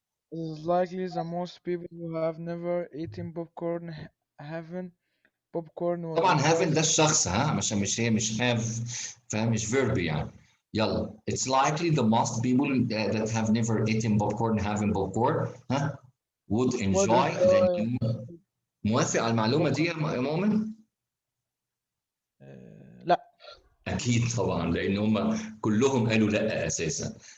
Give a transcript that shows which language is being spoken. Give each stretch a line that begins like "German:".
English: It is likely that most people who have never eaten popcorn haven't popcorn was
Arabic: طبعا
English: described.
Arabic: هافن ده الشخص، عشان مش هاف، فاهم؟ مش فيرب يعني. يلا.
English: It's likely the most people that have never eaten popcorn having popcorn would enjoy the new.
Arabic: موافق على المعلومة دي يا مؤمن؟ لا. أكيد طبعا، لأن هم كلهم قالوا لا أساسا.